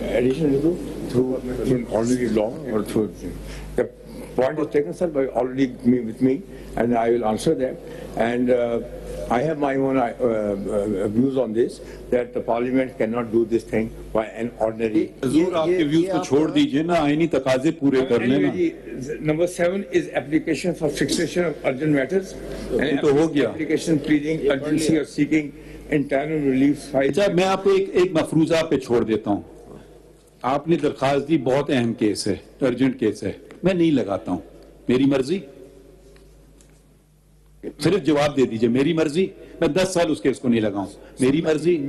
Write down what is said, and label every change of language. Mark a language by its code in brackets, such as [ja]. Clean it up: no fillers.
[en] Additionally, through already law or through the point is taken, sir, by already with me, and I will answer that. And I have my own views on this, that the Parliament cannot do this thing by an ordinary. [ur] حضور آپ کے views کو چھوڑ دیجئے نا, آئینی تقاضے پورے کر لیں نا. [en] Number 7 is application for fixation of urgent matters. [ur] تو ہو گیا. [en] Application pleading urgency or seeking internal relief. [ur] اچھا میں آپ کو ایک مفروضہ پہ چھوڑ دیتا ہوں. آپ نے درخواست دی, بہت اہم کیس ہے, ارجنٹ کیس ہے, میں نہیں لگاتا ہوں, میری مرضی. صرف جواب دے دیجئے, میری مرضی. میں 10 سال اس کیس کو نہیں لگاؤں, میری مرضی.